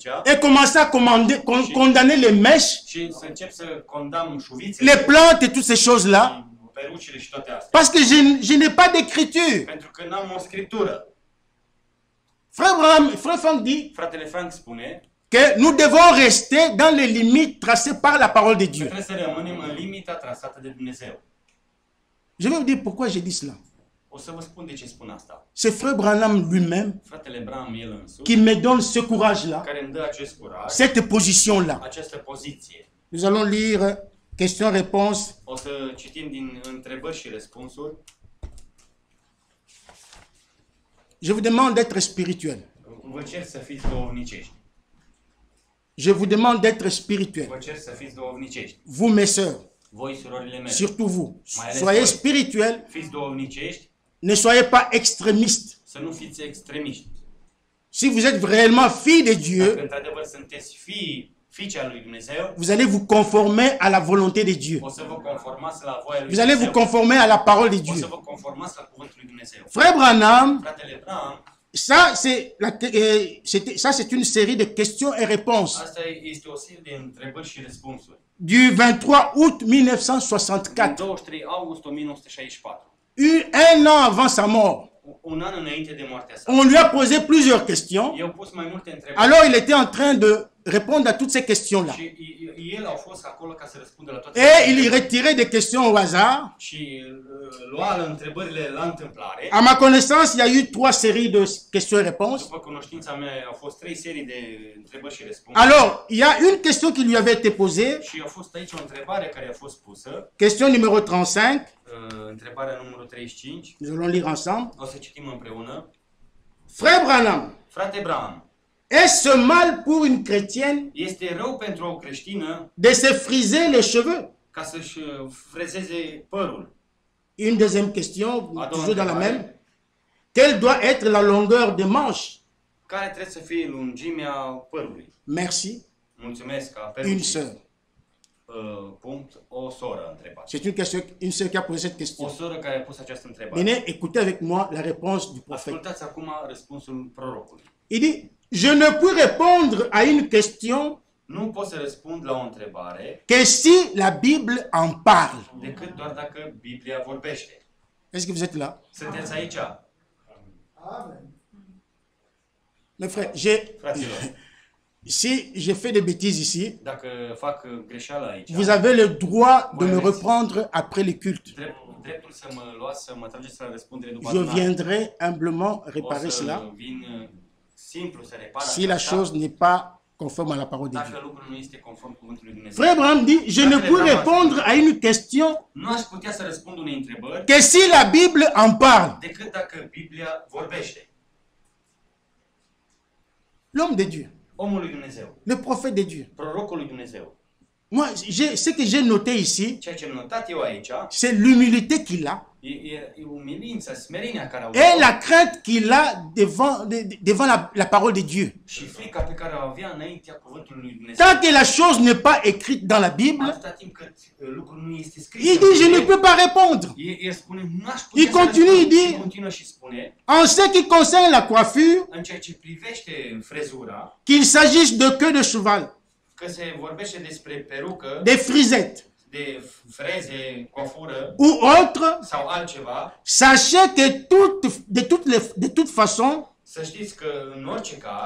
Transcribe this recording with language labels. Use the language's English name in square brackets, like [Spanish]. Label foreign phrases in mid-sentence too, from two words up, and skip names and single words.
[French] et commencer à condamner les mèches, [Romanian] și să încep să condamn șuvițele, [French] les plantes et toutes ces choses-là, [Romanian] perucile și toate astea. [French] parce que je n'ai pas d'écriture. [Romanian] Pentru că n-am o scriptură. [French] Frère Franck dit [Romanian] Fratele Frank spune [French] que nous devons rester dans les limites tracées par la parole de [Romanian] că [French] Dieu. [Romanian] trebuie să rămânem în limita trasată de Dumnezeu. [French] Je vais vous dire pourquoi j'ai dit cela. [Romanian] O să vă spun de ce spun asta. [French] C'est Frère Branham lui-même [Romanian] Fratele Branham, el însuși, [French] qui me donne ce courage-là, [Romanian] care îmi dă acest curaj, [French] cette position-là. [Romanian] această poziție. [French] Nous allons lire questions-réponses. [Romanian] O să citim din întrebări și răspunsuri. [French] Je vous demande d'être spirituel. [Romanian] Vă cer să fiți duhovnicești. [French] Je vous demande d'être spirituel. [Romanian] Vă cer să fiți duhovnicești. [French] Vous, mes sœurs, [Romanian] Voi, surorile mele, [French] surtout vous, [Romanian] Mai ales [French] soyez [Romanian] voi. [French] spirituels, [Romanian] fiți duhovnicești, [French] ne soyez pas extrémistes. [Romanian] să nu fiți extremiști. [French] Si vous êtes réellement fille de [Romanian] Dacă [French] Dieu, [Romanian] într-adevăr sunteți fiice al lui Dumnezeu, [French] vous allez vous conformer à la volonté de Dieu. [Romanian] o să vă conformați la voia lui [French] Vous allez vous [Romanian] Dumnezeu. [French] conformer à la parole de [Romanian] O să [French] Dieu. [Romanian] vă conformați la cuvântul lui Dumnezeu. [French] Frère Branham, [Romanian] Fratele Branham, [French] ça c'est une série de questions et réponses [Romanian] asta este o serie de întrebări și răspunsuri. [French] du 23 août [Romanian] Din [French] 1964, [Romanian] 23 august 1964, [French] un an avant sa mort. [Romanian] un an înainte de moartea sa. [French] On lui a posé plusieurs questions. [Romanian] I-au pus mai multe întrebări [French] Alors il était en train de répondre à toutes ces questions-là. [Romanian] și el au fost acolo ca să răspundă la toate [French] Et il y retirait des questions au hasard. [Romanian] și lua întrebările la întâmplare. [French] À ma connaissance, il y a eu 3 séries de questions-réponses. [Romanian] După cunoștința mea, au fost 3 serii de întrebări și răspunsuri. [French] Alors, il y a une question qui lui avait été posée, [Romanian] Și a fost aici o întrebare care a fost pusă, [French] question numéro 35. [Romanian] întrebarea numărul 35. [French] Nous allons lire ensemble. [Romanian] O să citim împreună. [French] Frère Branham, [Romanian] Frate Branham, [French] est-ce mal pour une chrétienne [Romanian] este rău pentru o creștină [French] de se friser les cheveux? [Romanian] ca să-și frezeze părul? [French] Une deuxième question, Attends, toujours dans la ouais. même. Quelle doit être la longueur des manches? [Romanian] Care trebuie să fie lungimea părului? [French] Merci. [Romanian] Mulțumesc ca [French] Une [Romanian] perucii. [French] sœur. [Romanian] Punct, o soră a întrebat. [French] C'est une sœur qui a posé cette [Romanian] O [French] question. [Romanian] soră care a pus această întrebare. [French] Venez, écoutez avec moi la réponse du prophète. [Romanian] Ascultați acum răspunsul prorocului. [French] Il dit, je ne peux répondre à une question [Romanian] Nu pot să răspund la o întrebare [French] que si la Bible en parle. [Romanian] decât doar dacă Biblia vorbește. [French] Est-ce que vous êtes là? [Romanian] Sunteți aici? [French] Mes frères, [Romanian] Fraților, [French] si j'ai fait des bêtises ici, [Romanian] dacă fac greșeală aici, [French] vous avez le droit de me reprendre après le culte. [Romanian] dreptul să mă luați, să mă trageți la răspundere după [French] Je [Romanian] adunare. [French] viendrai humblement [Romanian] O [French] réparer [Romanian] să [French] cela [Romanian] vin simplu să repar [French] si la [Romanian] aceasta, [French] chose n'est pas conforme à la parole de Dieu. [Romanian] dacă lucrul nu este conform cuvântului Dumnezeu. [French] Frère Branham dit, je ne peux répondre à une question [Romanian] Nu aș putea să răspund unei întrebări [French] que si la Bible en parle. [Romanian] decât dacă Biblia vorbește. [French] L'homme de Dieu, [Romanian] Omul lui Dumnezeu, [French] le prophète de Dieu. [Romanian] prorocul lui Dumnezeu. [French] Moi, ce que j'ai noté ici, [Romanian] Ceea ce am notat eu aici [French] c'est l'humilité qu'il a [Romanian] e umilința, smerenia care au [French] et la crainte qu'il a devant la parole de Dieu. [Romanian] și frica pe care o avea înaintea cuvântului lui Dumnezeu. [French] Tant que la chose n'est pas écrite dans la Bible, [Romanian] Atâta timp cât lucrul nu este scris. [French] il dit, je ne peux pas répondre. [Romanian] El spune, nu aș [French] Il [Romanian] putea să [French] continue, [Romanian] răspund. [French] il dit- [Romanian] Și continuă și spune, [French] En ce qui concerne la coiffure, [Romanian] în ceea ce privește frezura, [French] qu'il s'agisse de queue de cheval, [Romanian] că se vorbește despre perucă, [French] de frisette [Romanian] de freze, coafură [French] ou autre, [Romanian] sau altceva, [French] sachez que de toute façon, [Romanian] să știți că în orice caz,